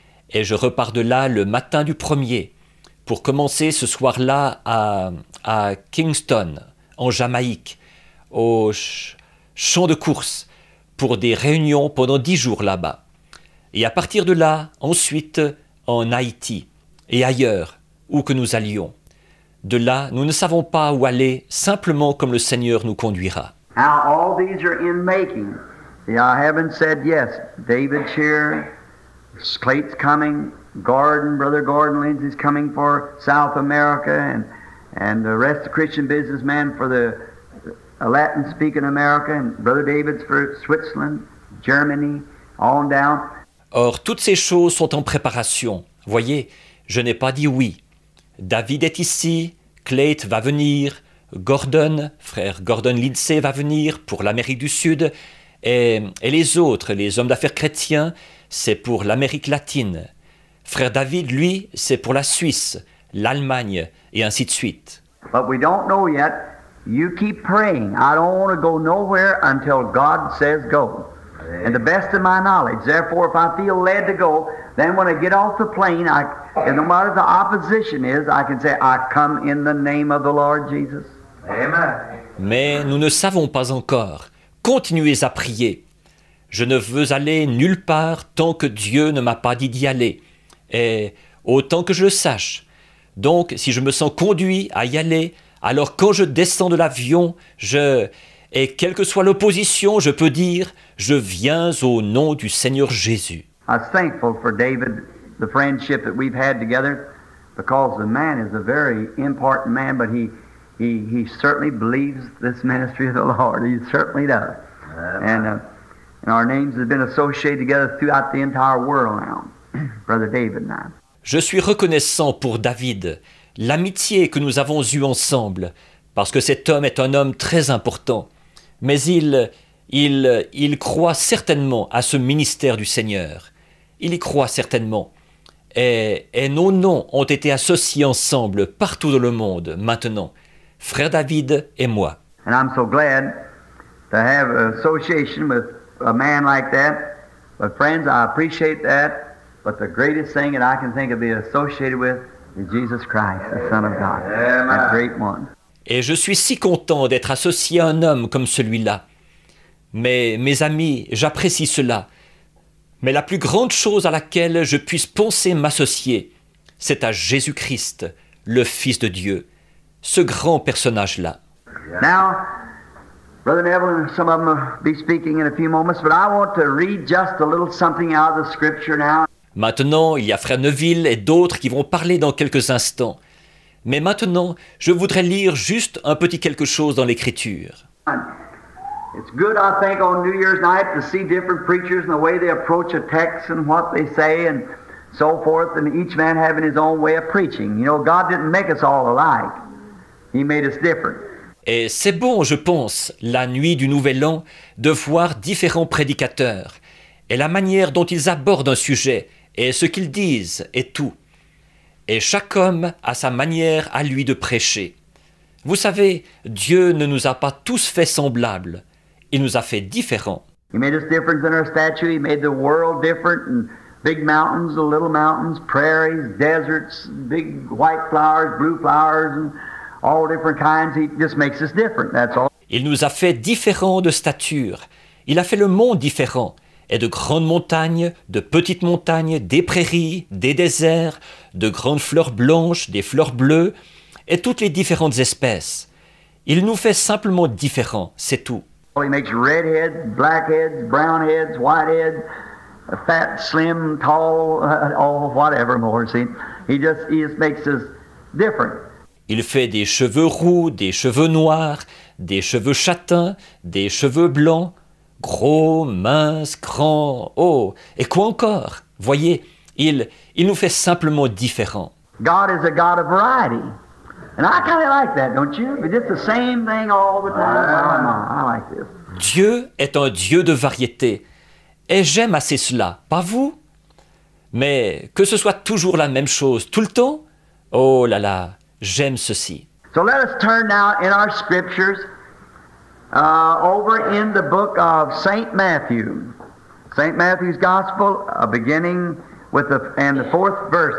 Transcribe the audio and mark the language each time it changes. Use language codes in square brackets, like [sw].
[fr] Et je repars de là le matin du 1er pour commencer ce soir-là à Kingston, en Jamaïque, au champ de course, pour des réunions pendant 10 jours là-bas. Et à partir de là, ensuite, en Haïti et ailleurs, où que nous allions. De là, nous ne savons pas où aller, simplement comme le Seigneur nous conduira. [en] Now all these are in making. See, I haven't said yes. David Shear, Clayton's coming, Brother Gordon Lindsay's coming for South America, and the rest of Christian businessmen for the Latin-speaking America, and Brother David's for Switzerland, Germany, on down. [fr] Or, toutes ces choses sont en préparation. Voyez, je n'ai pas dit oui. David est ici, Clayton va venir, frère Gordon Lindsay va venir pour l'Amérique du Sud, et les autres, les hommes d'affaires chrétiens, c'est pour l'Amérique latine. Frère David, lui, c'est pour la Suisse, l'Allemagne, et ainsi de suite. [en] But we don't know yet. You keep praying. I don't want to go nowhere until God says go. And the best of my knowledge. Therefore, if I feel led to go, then when I get off the plane, and no matter the opposition is, I can say, I come in the name of the Lord Jesus. Amen. [fr] Mais nous ne savons pas encore. Continuez à prier. Je ne veux aller nulle part tant que Dieu ne m'a pas dit d'y aller. Et autant que je le sache. Donc, si je me sens conduit à y aller, alors quand je descends de l'avion, et quelle que soit l'opposition, je peux dire, je viens au nom du Seigneur Jésus. [en] I was thankful for David, the friendship that we've had together, because the man is a very important man, but he certainly believes this ministry of the Lord. He certainly does. And our names have been associated together throughout the entire world now, Brother David and I. [fr] Je suis reconnaissant pour David, l'amitié que nous avons eue ensemble, parce que cet homme est un homme très important. Mais il croit certainement à ce ministère du Seigneur. Il y croit certainement. Et nos noms ont été associés ensemble partout dans le monde, maintenant. Frère David et moi. [en] And I'm so glad to have an association with a man like that. But friends, I appreciate that. But the greatest thing that I can think of being associated with is Jesus Christ, the Son of God, that great one. [fr] Et je suis si content d'être associé à un homme comme celui-là. Mais mes amis, j'apprécie cela. Mais la plus grande chose à laquelle je puisse penser m'associer, c'est à Jésus-Christ, le Fils de Dieu, ce grand personnage-là. [en] Now, Brother Neville and some of them will be speaking in a few moments, but I want to read just a little something out of the Scripture now. [fr] Maintenant, il y a Frère Neville et d'autres qui vont parler dans quelques instants. Mais maintenant, je voudrais lire juste un petit quelque chose dans l'Écriture. [en] It's good, I think, on New Year's night to see different preachers and the way they approach a text and what they say and so forth, and each man having his own way of preaching. You know, God didn't make us all alike. He made us different. [fr] Et c'est bon, je pense, la nuit du Nouvel An, de voir différents prédicateurs, et la manière dont ils abordent un sujet, et ce qu'ils disent, et tout. Et chaque homme a sa manière à lui de prêcher. Vous savez, Dieu ne nous a pas tous fait semblables. Il nous a fait différents. [en] He made us different in our stature. He made the world different, and big mountains, little mountains, prairies, deserts, big white flowers, blue flowers, and all different kinds. He just makes us different, that's all. [fr] Il nous a fait différents de stature. Il a fait le monde différent. Et de grandes montagnes, de petites montagnes, des prairies, des déserts, de grandes fleurs blanches, des fleurs bleues, et toutes les différentes espèces. Il nous fait simplement différents, c'est tout. [en] He makes red heads, black heads, brown heads, white heads, fat, slim, tall, whatever more, see. He just makes us different. [fr] Il fait des cheveux roux, des cheveux noirs, des cheveux châtains, des cheveux blancs, gros, minces, grands, oh, et quoi encore? Voyez, il nous fait simplement différents. [en] God is a God of variety. And I kind of like that, don't you? It's just the same thing all the time. I like this. [fr] Dieu est un Dieu de variété. Et j'aime assez cela, pas vous? Mais que ce soit toujours la même chose tout le temps? Oh là là, j'aime ceci. [en] So let us turn now in our scriptures over in the book of St. Matthew. St. Matthew's Gospel, beginning with the fourth verse.